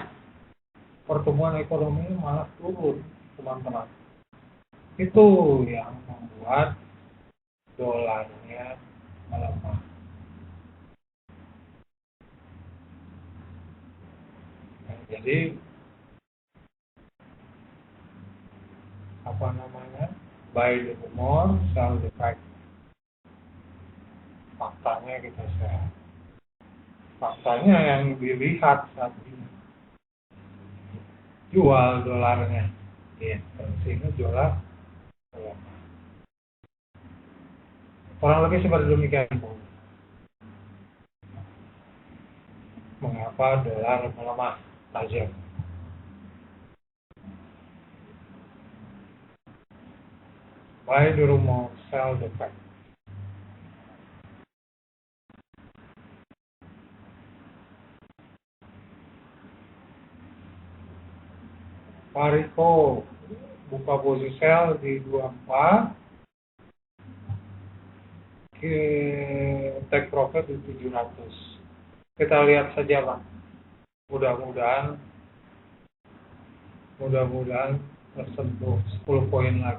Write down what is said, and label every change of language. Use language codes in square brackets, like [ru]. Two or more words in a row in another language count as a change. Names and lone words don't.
[id] Pertumbuhan ekonomi malah turun, teman-teman. Itu yang membuat dolarnya melemah. Nah, jadi [en] buy the rumor, sell the fact. [id] Faktanya kita share. Faktanya yang dilihat saat ini, jual dolarnya, sehingga dolar melemah. Kurang lebih seperti demikian. Mengapa dolar melemah tajam? [en] Buy the rumor, sell the fact. [id] Pariko buka posisi sell di 24, [en] take profit [id] di 700. Kita lihat saja Pak. Mudah-mudahan tersentuh 10 poin lagi.